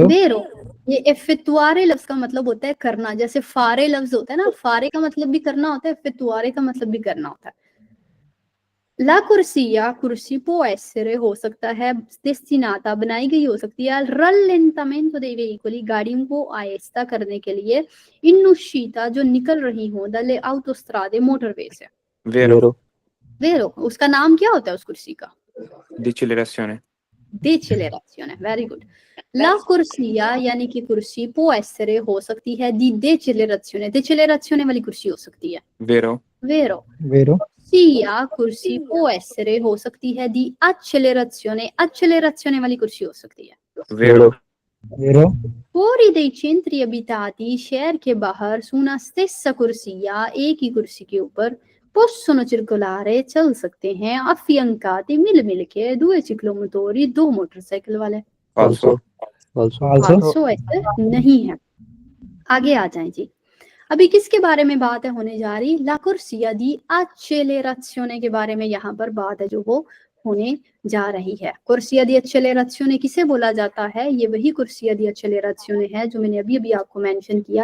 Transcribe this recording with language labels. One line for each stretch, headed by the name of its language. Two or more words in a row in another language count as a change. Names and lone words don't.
Urdu: ویرو، یہ ایفیکٹوارے لفظ کا مطلب ہوتا ہے کرنا، جیسے فارے لفظ ہوتا ہے نا، فارے کا مطلب بھی کرنا ہوتا ہے، ایفیکٹوارے کا مطلب بھی کرنا ہوتا ہے.
Italian: la corsia,
Urdu: کرسی
Italian: può essere
Urdu: ہو سکتا ہے، ڈیسٹیناٹا بنائی گئی ہو سکتی ہے,
Italian: rallentamento dei veicoli
Urdu: گاڑیوں کو آہستہ کرنے کے لیے,
Italian: in uscita
Urdu: جو نکل رہی ہو,
Italian: dalle autostrade
Urdu: موٹروے سے. वेरो वेरो ویرو، اس کا نام کیا ہوتا ہے اس کرسی کا? डिसेलरेशन डेचेलेराzione,
English: very good.
Italian: la corsia
Urdu: یعنی کہ کرسی
Italian: può essere
Urdu: ہو سکتی ہے,
Italian: di decelerazione, decelerazione
Urdu: والی کرسی ہو سکتی ہے. वेरो वेरो, वेरो कुर्सिया, कुर्सी
Italian: può essere
Urdu: ہو سکتی ہے,
Italian: di accelerazione, accelerazione
Urdu: والی کرسی ہو سکتی ہے. वेरो वेरो
Italian: fuori dei centri abitati,
Urdu: شہر کے باہر,
Italian: su una stessa corsia,
Urdu: ایک ہی کرسی کے اوپر,
Italian: possono circolare,
Urdu: چل سکتے ہیں، affiancati، مل کے,
Italian: due ciclomotori,
Urdu: دو موٹرسائیکل والے. फाल्सो फाल्सो फाल्सो فالسو ایسے نہیں ہے۔ آگے آ جائیں جی. ابھی کس کے بارے میں بات ہے ہونے جا رہی?
Italian: la corsia di accelerazione
Urdu: کے بارے میں یہاں پر بات ہے جو وہ ہونے جا رہی ہے.
Italian: corsia di accelerazione
Urdu: کسے بولا جاتا ہے؟ یہ وہی
Italian: corsia di accelerazione
Urdu: ہے جو میں نے ابھی ابھی آپ کو مینشن کیا.